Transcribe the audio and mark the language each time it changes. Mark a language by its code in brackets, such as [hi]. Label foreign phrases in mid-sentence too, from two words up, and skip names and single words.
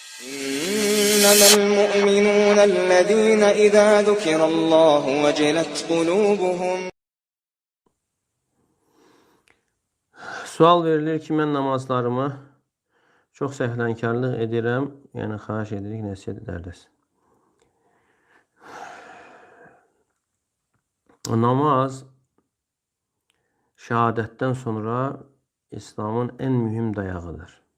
[ar] إنما المؤمنون الذين إذا ذكر الله وجلت قلوبهم. [az] Sual verilir ki, mən namazlarıma çox səhlənkarlıq edirəm. Yəni, xahiş edirik, nəsiyyət edərdiniz. Namaz, şəhadətdən sonra İslamın ən mühüm dayağıdır.